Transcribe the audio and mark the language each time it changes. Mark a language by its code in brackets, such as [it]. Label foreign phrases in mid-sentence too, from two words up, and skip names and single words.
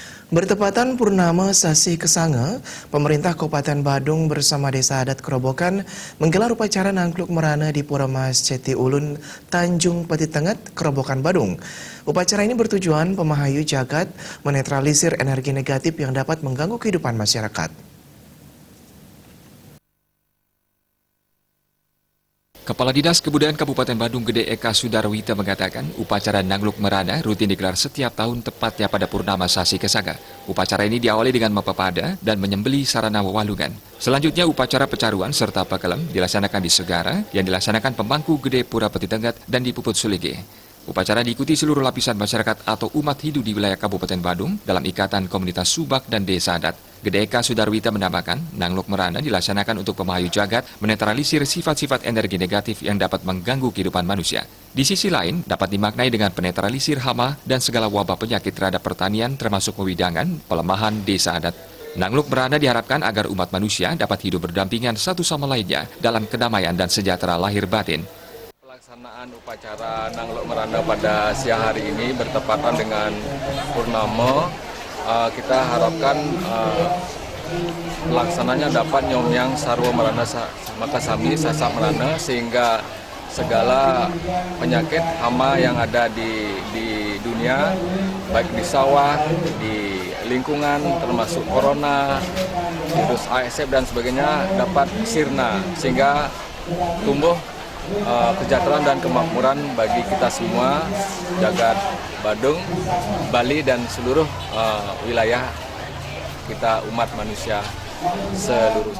[id] Bertepatan Purnama Sasi Kesanga, pemerintah Kabupaten Badung bersama Desa Adat Kerobokan menggelar upacara Nangkluk Merana di Pura Mas Ceti Ulun, Tanjung Petitengat, Kerobokan, Badung. Upacara ini bertujuan [ban] pemahayu jagat [id] menetralisir energi negatif yang dapat mengganggu kehidupan masyarakat. Kepala Dinas Kebudayaan Kabupaten Badung Gede Eka Sudarwita mengatakan upacara Nangkluk Merana rutin digelar setiap tahun tepatnya pada Purnama Sasi Kesanga. Upacara ini diawali dengan mepepada dan menyembeli sarana wawalungan. Selanjutnya upacara pecaruan serta pakelem dilaksanakan di Segara yang dilaksanakan pemangku Gede Pura Petitengat dan di Puput Sulige. Upacara diikuti seluruh lapisan masyarakat atau umat hidup di wilayah Kabupaten Badung dalam ikatan komunitas Subak dan Desa Adat. Gede Eka Sudarwita menambahkan, Nangkluk Merana dilaksanakan untuk [ban] pemahayu jagat [id] menetralisir sifat-sifat energi negatif yang dapat mengganggu kehidupan manusia. Di sisi lain, dapat dimaknai dengan penetralisir hama dan segala wabah penyakit terhadap pertanian termasuk pewidangan, pelemahan Desa Adat. Nangkluk Merana diharapkan agar umat manusia dapat hidup berdampingan satu sama lainnya dalam kedamaian dan sejahtera lahir batin. Pelaksanaan upacara Nangkluk Merana pada siang hari ini bertepatan dengan Purnama. Kita harapkan pelaksananya dapat [ban] nyomyang sarwa merana makasami sasak merana [id] sehingga segala penyakit hama yang ada di dunia, baik di sawah, di lingkungan termasuk corona, virus ASF dan sebagainya dapat sirna sehingga tumbuh kesejahteraan dan kemakmuran bagi kita semua, jagat Badung, Bali dan seluruh wilayah kita umat manusia seluruhnya.